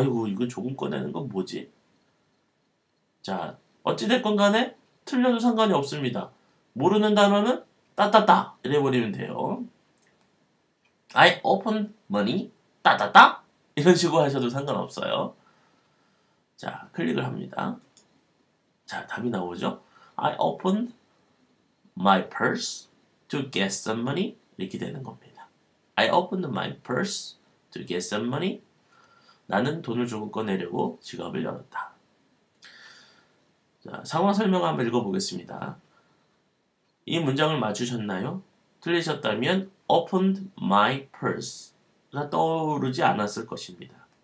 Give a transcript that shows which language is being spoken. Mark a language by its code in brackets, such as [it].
[ko] 아이고, 이거 조금 꺼내는 건 뭐지? 자, 어찌됐건 간에 틀려도 상관이 없습니다. 모르는 단어는 따따따 이래버리면 돼요. [en] I opened money [ko] 따따따 이런 식으로 하셔도 상관없어요. 자, 클릭을 합니다. 자, 답이 나오죠? [en] I opened my purse to get some money [ko] 이렇게 되는 겁니다. [en] I opened my purse to get some money. [ko] 나는 돈을 조금 꺼내려고 지갑을 열었다. 자, 상황 설명 한번 읽어보겠습니다. 이 문장을 맞추셨나요? 틀리셨다면 opened my purse가 떠오르지 않았을 것입니다.